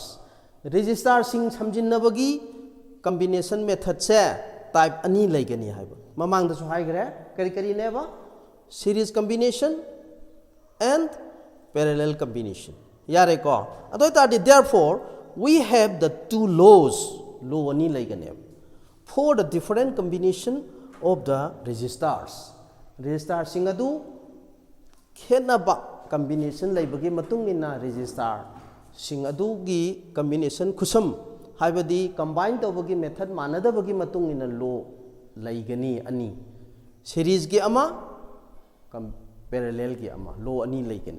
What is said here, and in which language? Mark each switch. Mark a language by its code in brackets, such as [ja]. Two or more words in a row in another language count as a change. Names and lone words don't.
[mni] Resistor sing samjinnabagi combination method se type ani laigani haiba mamang da su haigre kari kari neba [en] series combination and parallel combination. [mni] Yare ko adoi tadi, [en] therefore we have the two laws law [mni] ani laigani [en] for the different combination of the resistors. [mni] Resistor sing adu khenaba combination laibagi matung ina resistor sing adugi combination kusam haibadi combine tawbagi method manadabagi matung ina law laigani ani series gi ama parallel gi ama law ani laigani